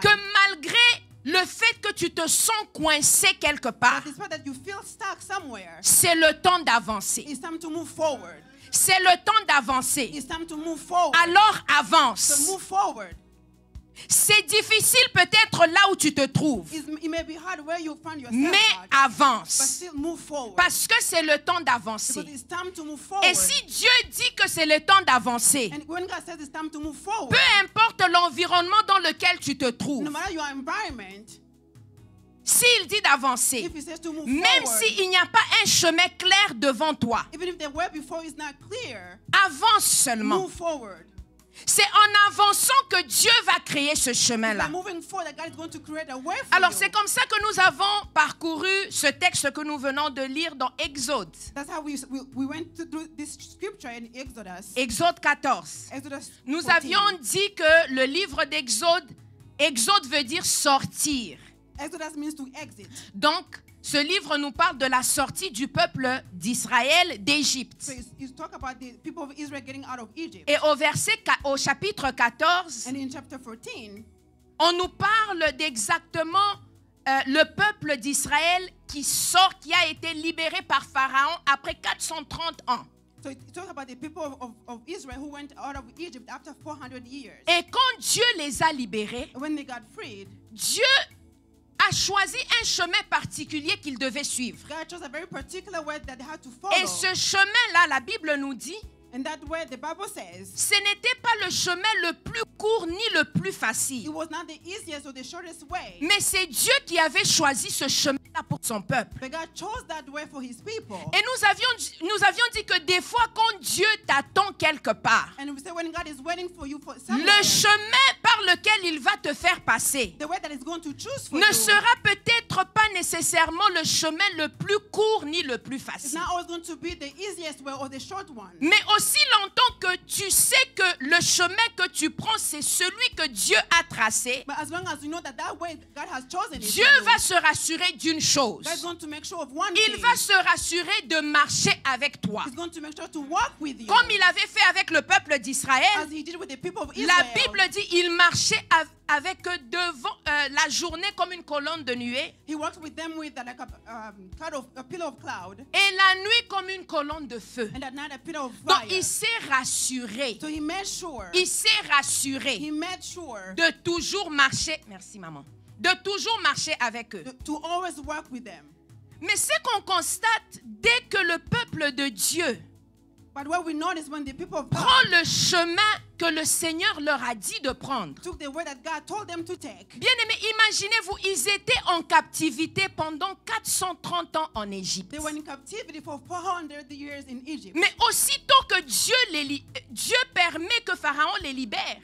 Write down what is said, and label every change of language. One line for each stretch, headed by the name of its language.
French: que malgré le fait que tu te sens coincé quelque part,
English: that despite that you feel stuck somewhere,
French: c'est le temps d'avancer.
English: it's time to move forward.
French: C'est le temps d'avancer.
English: It's time to move forward.
French: Alors
English: So
French: avance.
English: move forward.
French: C'est difficile peut-être là où tu te trouves,
English: It may be hard where you find yourself,
French: mais
English: at, but
French: avance.
English: still move forward.
French: Parce que c'est le temps
English: Because
French: d'avancer.
English: it's time to move forward.
French: Et si Dieu dit que c'est le temps d'avancer,
English: And when God says it's time to move forward,
French: peu importe l'environnement dans lequel tu te trouves,
English: no matter your environment,
French: s'il dit d'avancer,
English: if He says to move
French: même
English: forward,
French: s'il n'y a pas un chemin clair devant toi,
English: even if the way before is not clear,
French: avance seulement.
English: move forward.
French: C'est en avançant que Dieu va créer ce
English: By
French: chemin-là.
English: moving forward, that God is going to create a way for
French: Alors
English: you.
French: c'est comme ça que nous avons parcouru ce texte que nous venons de lire dans Exode.
English: That's how we went through this scripture in Exodus.
French: Exode 14.
English: Exodus
French: Nous
English: 14.
French: avions dit que le livre d'Exode, Exode veut dire sortir.
English: Exodus means to exit.
French: Donc, ce livre nous parle de la sortie du peuple d'Israël d'Égypte.
English: So it's talk about the people of Israel getting out of Egypt.
French: Et au chapitre 14,
English: And in chapter 14,
French: on nous parle d'exactement le peuple d'Israël qui sort, qui a été libéré par Pharaon après 430 ans.
English: so it talks about the people of Israel who went out of Egypt after 400 years.
French: Et quand Dieu les a libérés,
English: When they got freed,
French: Dieu a choisi un chemin particulier qu'ils devaient suivre.
English: God chose a very particular way that they had to follow.
French: Et ce chemin-là, la Bible nous dit,
English: And that way, the Bible says,
French: ce n'était pas le chemin le plus court ni le plus
English: it
French: facile.
English: was not the easiest or the shortest way.
French: Mais c'est Dieu qui avait choisi ce chemin-là pour son peuple.
English: But God chose that way for His people.
French: Et nous avions dit que des fois, quand Dieu t'attend quelque part,
English: And we say when God is waiting for you for somewhere,
French: le chemin par lequel il va te faire passer
English: the way that is going to choose for
French: ne
English: you
French: sera peut-être pas nécessairement le chemin le plus court ni le plus
English: is
French: facile.
English: not always going to be the easiest way or the short one.
French: Mais aussi longtemps que tu sais que le chemin que tu prends, c'est celui que Dieu a tracé,
English: But as long as you know that that way God has chosen it,
French: Dieu
English: for you,
French: va se rassurer d'une chose.
English: God is going to make sure of one
French: Il
English: thing.
French: va se rassurer de marcher avec toi.
English: He's going to make sure to walk with you.
French: Comme il avait fait avec le peuple d'Israël,
English: As He did with the people of Israel.
French: la Bible dit il marchait avec eux devant la journée comme une colonne de nuée
English: He walked with them with like a pillar of cloud,
French: et la nuit comme une colonne de feu.
English: and at night a pillar of
French: Donc
English: fire.
French: il s'est rassuré.
English: So He made sure.
French: Il s'est rassuré
English: He made sure
French: de toujours marcher. Merci maman. De toujours marcher avec eux.
English: to always walk with them.
French: Mais ce qu'on constate dès que le peuple de Dieu
English: But what we notice when the people of God
French: prend le chemin que le Seigneur leur a dit de prendre.
English: took the way that God told them to take.
French: Bien aimés, imaginez-vous, ils étaient en captivité pendant 430 ans en Égypte.
English: They were in captivity for 400 years in Egypt.
French: Mais aussitôt que Dieu permet que Pharaon les libère,